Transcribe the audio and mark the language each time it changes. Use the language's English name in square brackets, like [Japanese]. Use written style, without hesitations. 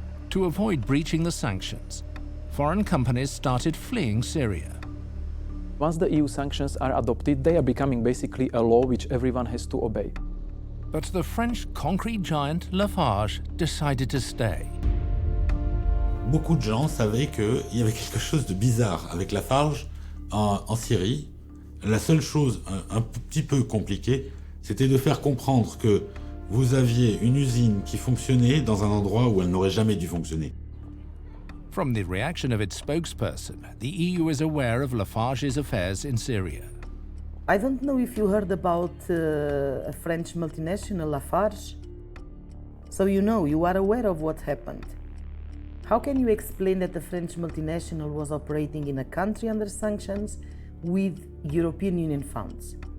[English] To avoid breaching the sanctions, foreign companies started fleeing Syria. Once the EU sanctions are adopted, they are becoming basically a law which everyone has to obey. But the French concrete giant Lafarge decided to stay. [French] Beaucoup de gens savaient qu'il y avait quelque chose de bizarre avec Lafarge en Syrie. La seule chose un petit peu compliquée, c'était de faire comprendre que vous aviez une usine qui fonctionnait dans un endroit où elle n'aurait jamais dû fonctionner. [English] From the reaction of its spokesperson, the EU is aware of Lafarge's affairs in Syria. I don't know if you heard about a French multinational, Lafarge. So you are aware of what happened. How can you explain that the French multinational was operating in a country under sanctions with European Union funds?